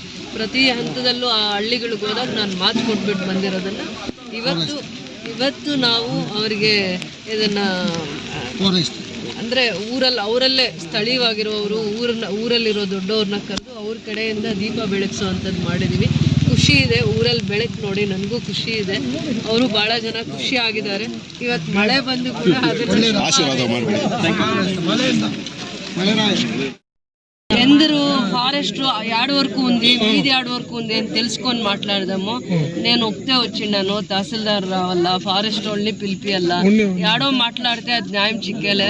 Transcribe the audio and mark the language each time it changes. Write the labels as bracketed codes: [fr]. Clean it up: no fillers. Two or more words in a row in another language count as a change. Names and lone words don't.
[kn] ಪ್ರತಿ ಹಂತದಲ್ಲೂ ಆ ಹಳ್ಳಿಗಳಿಗೆ ಹೋದಾಗ ನಾನು ಮಾತು ಕೊಟ್ಬಿಟ್ಟು ಬಂದಿರೋದನ್ನು ಇವತ್ತು ನಾವು ಅವರಿಗೆ ಇದನ್ನು ಅಂದರೆ ಅವರಲ್ಲೇ ಸ್ಥಳೀಯವಾಗಿರೋರು ಊರಲ್ಲಿರೋ ದೊಡ್ಡವ್ರನ್ನ ಕರೆದು ಅವ್ರ ಕಡೆಯಿಂದ ದೀಪ ಬೆಳಗಿಸೋವಂಥದ್ದು ಮಾಡಿದ್ದೀವಿ. ಖುಷಿ ಇದೆ, ಊರಲ್ಲಿ ಬೆಳಕು ನೋಡಿ ನನಗೂ ಖುಷಿ ಇದೆ. ಅವರು ಭಾಳ ಜನ ಖುಷಿ ಆಗಿದ್ದಾರೆ. ಇವತ್ತು ಮಳೆ ಬಂದು ಕೂಡ [te] ఎందరూ ఫారెస్ట్ యాడ్ వరకు ఉంది, వీధి యాడ్ వరకు ఉంది అని తెలుసుకొని మాట్లాడదాము. నేను ఒకటే వచ్చిండాను, తహసీల్దార్ రావాలా, ఫారెస్ట్ వాళ్ళని పిలిపియాలా, యాడో మాట్లాడితే అది న్యాయం చిక్కేలే.